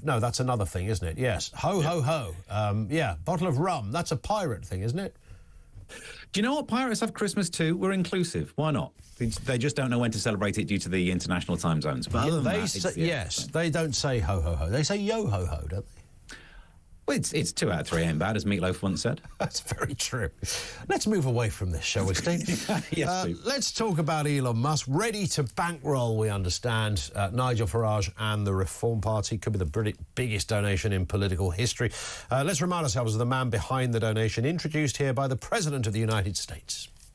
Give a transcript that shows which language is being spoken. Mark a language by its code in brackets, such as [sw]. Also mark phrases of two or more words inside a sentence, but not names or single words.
[en] No, that's another thing, isn't it? Yes. Ho, ho, ho. Yeah, bottle of rum. That's a pirate thing, isn't it? Do you know what? Pirates have Christmas too. We're inclusive. Why not? They just don't know when to celebrate it due to the international time zones. But other than that, yes, they don't say ho, ho, ho. They say yo, ho, ho, don't they? Well, it's 2 out of 3 ain't bad, as Meatloaf once said. That's very true. Let's move away from this, shall we, Steve? Yes, please. Let's talk about Elon Musk. Ready to bankroll, we understand, Nigel Farage and the Reform Party. Could be the biggest donation in political history. Let's remind ourselves of the man behind the donation, introduced here by the President of the United States.